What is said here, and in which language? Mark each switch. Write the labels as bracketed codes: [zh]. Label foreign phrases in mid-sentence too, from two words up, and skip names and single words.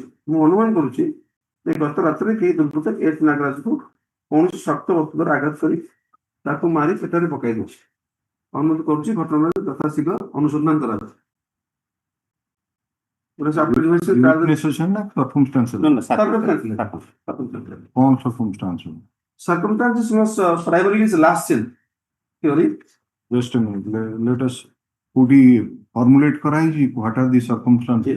[or] ମୁଁ ଅନୁମାନ କରୁଛି ଯେ ଗତ ରାତିରେ କେହି ଦୁର୍ବୃତ୍ତ ଏଚ୍ ନାଗରାଜକୁ କୌଣସି ଶକ୍ତ ବସ୍ତୁ ଦ୍ୱାରା ଆଘାତ କରି ତାକୁ ମାରି ସେଠାରେ ପକାଇ ଦେଇଛି। ଅନୁମତି କରୁଛି ଘଟଣାରେ ଯଥାଶୀଘ୍ର ଅନୁସନ୍ଧାନ କରାଯାଉ। Witness ଅଛନ୍ତି ନା circumstances? କଣ circumstances? [en] Circumstances was primarily his last sin theory. Just a minute. Let us କୋଉଠି formulate କରାହେଇଛି what are the circumstances?